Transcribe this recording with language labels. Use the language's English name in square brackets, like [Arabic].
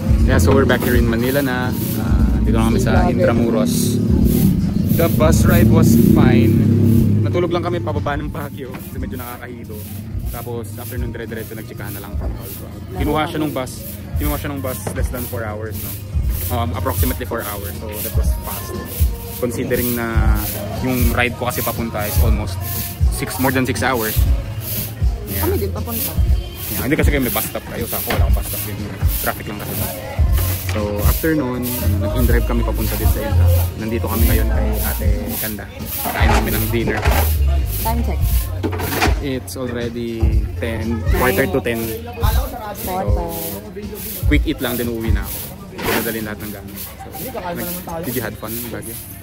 [English] Yeah, so we're back here in Manila na. [Filipino] Dito na kami sa Intramuros. [English] The bus ride was fine. [Filipino] Natulog lang kami pababa ng Baguio kasi medyo nakakahilo. Tapos [English] after [Filipino] nun dire-diretso nagtsikahan na lang kami. Kinuha siya ng [English] bus less than 4 hours, no? Approximately 4 hours. So that was fast. Considering [Filipino] na yung [English] ride [Filipino] ko kasi papunta [English] is almost more than 6 hours. Yeah. [Filipino] Kami din papunta. [English] Yeah, [Filipino] hindi kasi may bus stop kayo. Sa ako wala akong bus stop din. Traffic lang kasi. [English] So after noon, [Filipino] nag-drive kami papunta din sa Intra. Nandito kami ngayon kay Ate Kanda. Kain kami ng dinner. [English] Time check. It's already 10, quarter to 10. So, quick eat [Filipino] lang din uuwi na ako. Pinadalhin lahat ng gamit. [English] So, did you have fun in Baguio?